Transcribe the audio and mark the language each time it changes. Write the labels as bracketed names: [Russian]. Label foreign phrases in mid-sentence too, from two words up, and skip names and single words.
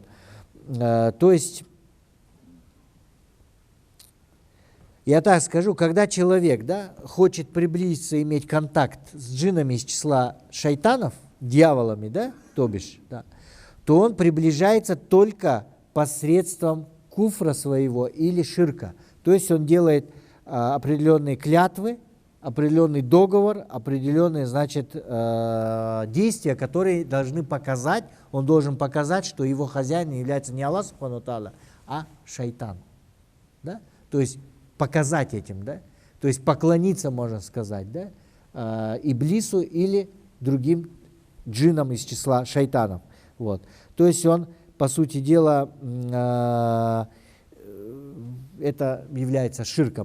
[Russian] То есть, я так скажу, когда человек, да, хочет приблизиться, иметь контакт с джиннами из числа шайтанов, дьяволами, да, то бишь, да, то он приближается только посредством куфра своего или ширка. То есть он делает определенные клятвы, определенный договор, определенные, значит, действия, которые должны показать, он должен показать, что его хозяин является не Аллах, [Arabic] سبحانه وتعالى, [Russian] а шайтан. Да? То есть показать этим, да? То есть поклониться, можно сказать, да? Иблису или другим джиннам из числа шайтанов. Вот. То есть он, по сути дела, это является ширком.